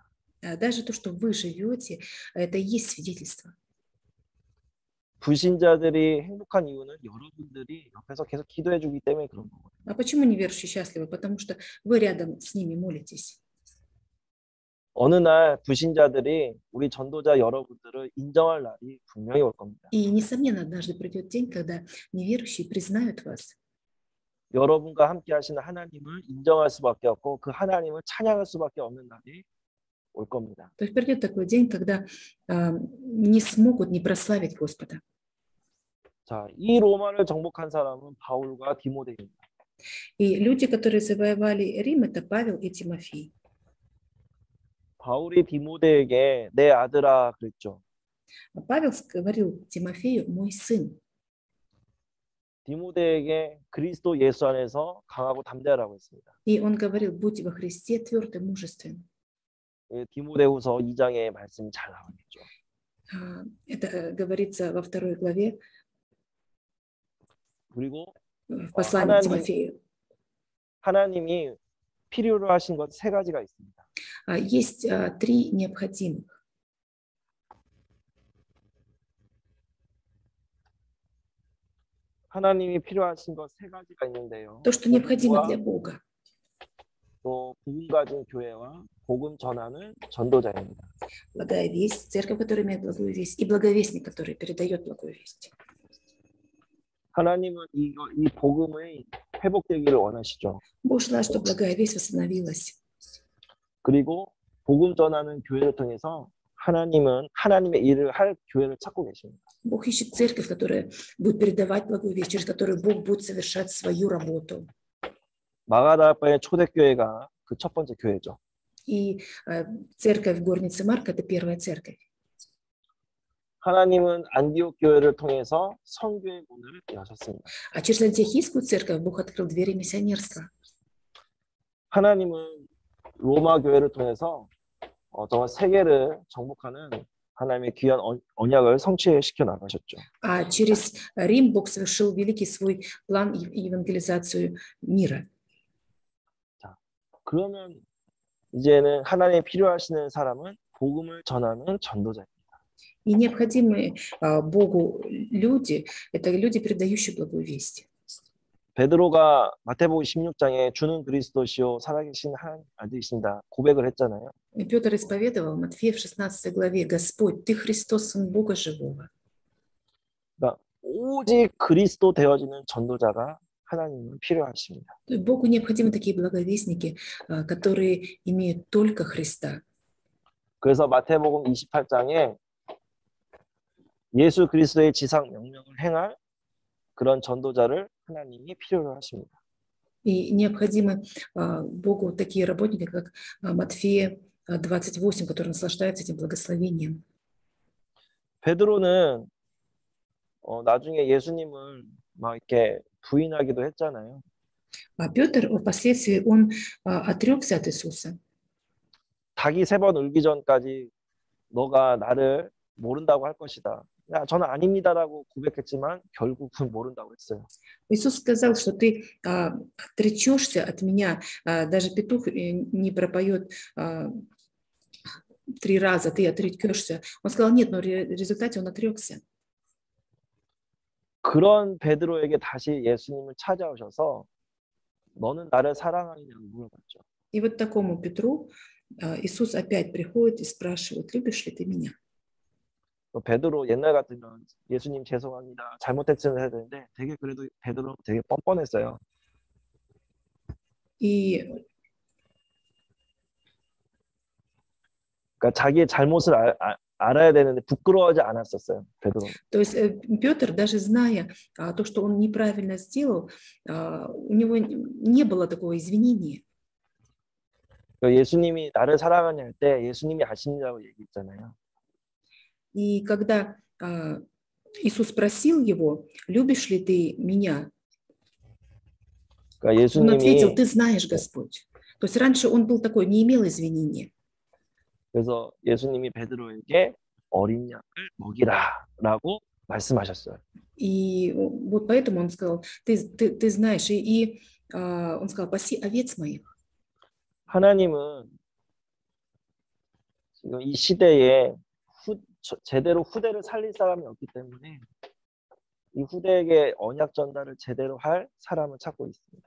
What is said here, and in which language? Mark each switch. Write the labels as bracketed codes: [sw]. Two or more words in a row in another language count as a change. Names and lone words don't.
[ru] Даже то, что вы живете, это и есть свидетельство. [ko] 불신자들이 행복한 이유는 여러분들이 옆에서 계속 기도해 주기 때문에 그런 거거든요. [ru] А почему неверующие счастливы? Потому что вы рядом с ними молитесь. [ko] 어느 날 불신자들이 우리 전도자 여러분들을 인정할 날이 분명히 올 겁니다. [ru] И, несомненно, однажды придет день, когда неверующие признают вас. [ko] 여러분과 함께 하시는 하나님을 인정할 수밖에 없고 그 하나님을 찬양할 수밖에 없는 날이 올 겁니다. [ru] То есть придет такой день, когда не смогут не прославить Господа. [ko] 자, 이 로마를 정복한 사람은 바울과 디모데입니다. [ru] И люди, которые завоевали Рим, это Павел и Тимофей. [ko] 바울이 디모데에게 내 아들아 그랬죠. [ru] Павел говорил Тимофею, мой сын. [ko] 디모데에게 그리스도 예수 안에서 강하고 담대하라고 했습니다. [ru] И он говорил, будь во Христе тверд и мужествен. [ko] 디모데후서 2장의 말씀이 잘 나오겠죠. [ru] Это говорится во 2 главе [ko] 그리고 [ru] в послании к Тимофею. [ko] 하나님이 필요로 하신 것 세 가지가 있습니다. [ru] Есть 3 необходимых. [ko] 하나님이 필요하신 것 세 가지가 있는데요. [ru] То, что необходимо для Бога. [ko] 또 복음 가진 교회와 복음 전하는 전도자입니다. [ru] Благая весть, церковь, которая имеет благую весть, и благовестник, который передает благую весть. [ko] 하나님은 이 복음의 회복되기를 원하시죠. [ru] Бог желает, чтобы благая весть восстановилась. [ko] 그리고 복음 전하는 교회를 통해서 하나님은 하나님의 일을 할 교회를 찾고 계십니다. [ru] Бог ищет церковь, которая будет передавать благую весть, через которую Бог будет совершать свою работу. [ko] 마가다바의 초대교회가 그 첫 번째 교회죠. [ru] И церковь горницы Марка – это первая церковь. [ko] 하나님은 안디옥 교회를 통해서 선교의 문을 여셨습니다. [ru] А через антиохийскую церковь Бог открыл двери миссионерства. [ko] 하나님은 로마 교회를 통해서 정말 세계를 정복하는 하나님의 귀한 언약을 성취시켜 나가셨죠. [ru] А через Рим Бог совершил великий свой план евангелизацию мира. [ko] 자, 그러면 이제는 하나님이 필요하시는 사람은 복음을 전하는 전도자입니다. [ru] И необходимые Богу люди – это люди, передающие благую весть. [ko] 베드로가 마태복음 16장에 주는 그리스도시요 살아계신 하나님 아들이신다 고백을 했잖아요. [ru] Петр исповедовал Матфея в 16 главе: «Господь, Ты Христос, Сын Бога Живого». [ko] 그러니까 오직 그리스도 되어지는 전도자가 하나님은 필요하십니다. [ru] Богу необходимы такие благовестники, которые имеют только Христа. [ko] 그래서 마태복음 28장에 예수 그리스도의 지상 명령을 행할 그런 전도자를 하나님이 필요로 하십니다. [ru] И необходимы Богу такие работники, как Матфея 28, который наслаждается этим благословением. [ko] 베드로는 나중에 예수님을 막 이렇게 부인하기도 했잖아요. [ru] А Петр впоследствии он отрекся от Иисуса. [ko] 닭이 3번 울기 전까지 너가 나를 모른다고 할 것이다. 야, 저는 아닙니다라고 고백했지만 결국은 모른다고 했어요. [ru] Иисус сказал, что ты отречешься от меня, даже петух не пропоет 3 раза, ты отрекешься. Он сказал нет, но в результате он отрекся. [ko] 그런 베드로에게 다시 예수님을 찾아오셔서 너는 나를 사랑하느냐고 물어봤죠. [ru] И вот такому Петру Иисус опять приходит и спрашивает: любишь ли ты меня? [ko] 베드로 옛날 같으면 예수님 죄송합니다. 잘못했으면 해야 되는데 되게 그래도 베드로 되게 뻔뻔했어요. [ru] И [ko] 그러니까 자기의 잘못을 알아야 되는데 부끄러워하지 않았었어요. 베드로. [ru] то есть Петр, даже зная то, что он неправильно сделал, у него не было такого извинения. [ko] 예수님이 나를 사랑하냐 할 때 예수님이 아십니다고 얘기했잖아요. [ru] И когда Иисус спросил его, любишь ли ты меня? [ko] 그러니까 [ru] Он ответил, [ko] 예수님이 [ru] ты знаешь, Господь. То есть раньше он был такой, не имел извинения. [ko] 그래서 예수님이 베드로에게 어린 양을 먹이라라고 말씀하셨어요. [ru] И вот поэтому он сказал, ты знаешь, он сказал, паси овец моих. [ko] 하나님은 지금 이 시대에 제대로 후대를 살릴 사람이 없기 때문에 이 후대에게 언약 전달을 제대로 할 사람을 찾고 있습니다.